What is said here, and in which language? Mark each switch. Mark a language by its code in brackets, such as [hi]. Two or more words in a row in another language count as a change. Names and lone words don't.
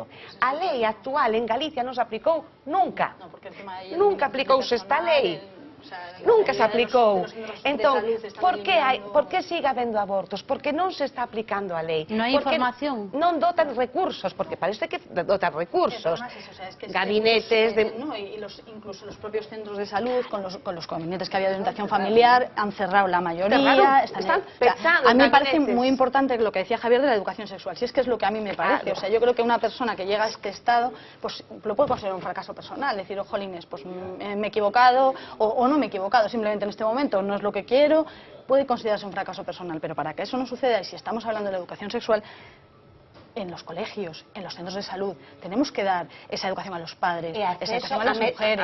[gl] A lei actual en Galicia non se aplicou nunca. Nunca aplicouse esta lei. Nunca se aplicou. Entón, por que sigue habendo abortos? Porque non se está aplicando a lei. Non hai información. Non dotan recursos, porque parece que dotan recursos. Gabinetes de... [es] Incluso los propios centros de salud, con los gabinetes que había de orientación familiar, han cerrado la mayoría. Están pensando. A mí me parece muy importante lo que decía Javier de la educación sexual, si es que es lo que a mí me parece. O sea, yo creo que una persona que llega a este estado, pues lo puede considerar un fracaso personal, decir, oh, jolines, pues me he equivocado, o no me he equivocado, simplemente en este momento no es lo que quiero, puede considerarse un fracaso personal, pero para que eso no suceda, y si estamos hablando de la educación sexual, en los colegios, en los centros de salud, tenemos que dar esa educación a los padres, esa educación a las mujeres,